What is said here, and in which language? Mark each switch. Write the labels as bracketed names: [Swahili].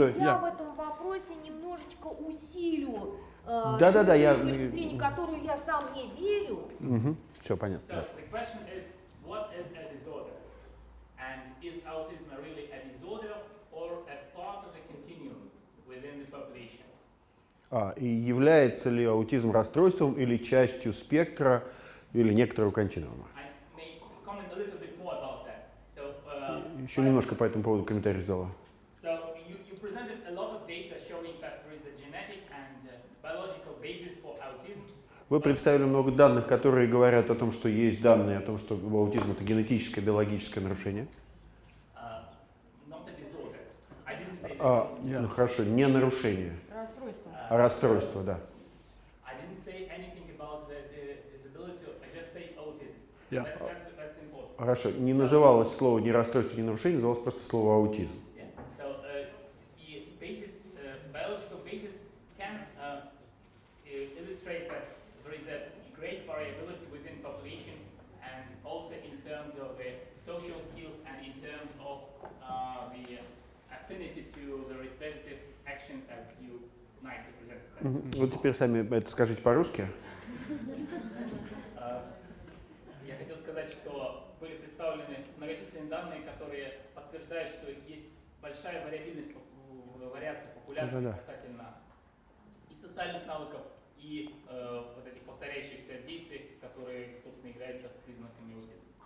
[Russian] Я в этом вопросе немножечко усилю Да-да-да, я... точку зрения, которую я сам не верю. Все понятно. [English] So the question is, what is a disorder? And is autism really a disorder or a part of the continuum within the population? [Russian] И является ли аутизм расстройством или частью спектра или некоторого континуума? [English] I may comment a little bit more about that. So, [Russian] Еще немножко по этому поводу комментарий зала. [English] so you presented a lot of data showing that there is a genetic and biological basis for autism. [Russian] Вы представили много данных, которые говорят о том, что есть данные о том, что аутизм это генетическое, биологическое нарушение. [English] Not a disorder. I didn't say that. [Russian] Ну хорошо, не нарушение, а расстройство, да. [English] I didn't say anything about the disability. I just say autism. Yeah. That's important. [Russian] Хорошо, не называлось слово ни расстройство, ни нарушение, называлось просто слово аутизм. [English] Yeah. So the basis, biological basis can illustrate that there is a great variability within population, and also in terms of social skills and in terms of the affinity to the repetitive actions, as you nicely presented. [Russian] Вот теперь сами это скажите по-русски. Я хотел сказать, что были представлены многочисленные данные, которые подтверждают, что есть большая вариабельность, вариация популяции Да-да-да. касательно и социальных навыков, и вот этих повторяющихся действий, которые, собственно, являются признаками аутизма.